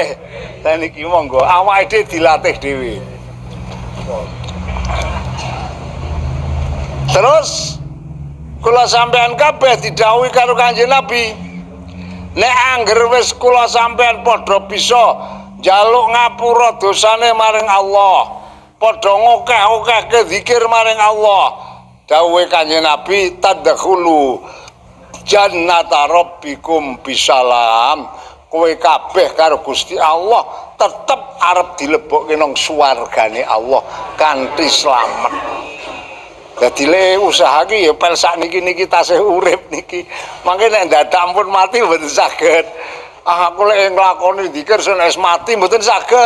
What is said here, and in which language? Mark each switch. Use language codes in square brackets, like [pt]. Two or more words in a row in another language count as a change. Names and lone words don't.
[jv] Lah niki monggo awake dhewe dilatih dhewe. Terus kula sampean kabeh didhawuhi karo Kanjeng Nabi. Nek angger wis kula sampean padha bisa njaluk ngapura dosane maring Allah, padha ngokeh-okehke zikir maring Allah. Dawuhe Kanjeng Nabi [ar] تدخلوا جنة ربكم بسلام. [jv] Kowe kabeh karo Gusti Allah tetep arep dilebokke nang swargane Allah kanthi slamet. Dadi le usaha ki ya pel sakniki tasih urip niki. Mangke nek dadak ampun mati mboten saged. Aku lek nglakoni zikir wis mati mboten saged.